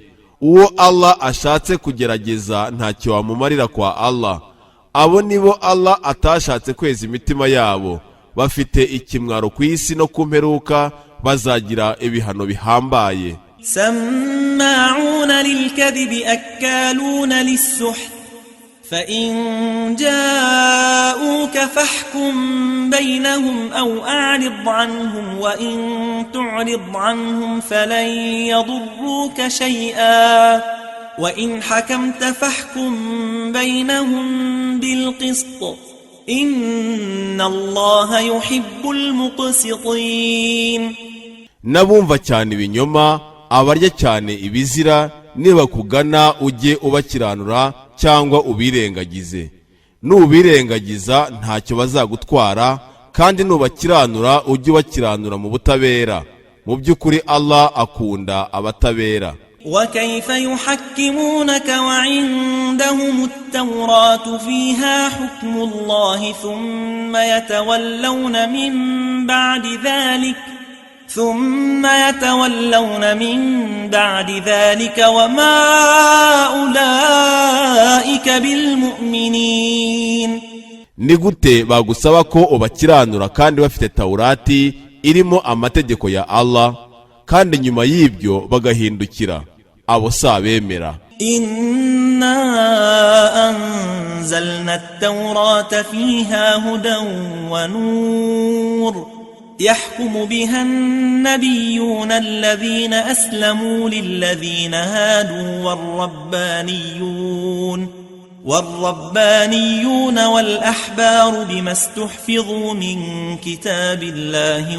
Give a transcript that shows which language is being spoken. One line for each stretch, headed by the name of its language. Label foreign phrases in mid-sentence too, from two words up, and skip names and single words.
Kinyarwanda: Uwo Allah ashatse kugerageza ntacyo wamumarira kwa Allah. Abo nibo Allah atashatse kweza imitima yabo, bafite ikimwaro ku isi no kumperuka, bazagira ibihano bihambaye.
Arabic: سماعون للكذب أكالون للسحت فإن جاءوك فاحكم بينهم أو أعرض عنهم وإن تعرض عنهم فلن يضروك شيئا وإن حكمت فاحكم بينهم بالقسط إن الله يحب المقسطين.
Kinyarwanda: Nabumva cyane ibinyoma, abarya cyane ibizira, nibakugana ujye ubakiranura cyangwa ubirengagize. Nubirengagiza ntacyo bazagutwara, kandi nubakiranura ujye ubakiranura mu butabera. Mu by'ukuri Allah akunda abatabera.
Arabic: وكيف يحكمونك وعندهم التوراة فيها حكم الله ثم يتولون من بعد ذلك وما أولئك بالمؤمنين.
Kinyarwanda: Ni gute bagusaba ko ubakiranura kandi bafite Taurati irimo amategeko ya Allah, kandi nyuma y'ibyo bagahindukira? Abo sabemera.
Arabic: إنا أنزلنا التوراة فيها هدى ونور يحكم بها النبيون الذين أسلموا للذين هادوا والربانيون والأحبار بما استحفظوا من كتاب الله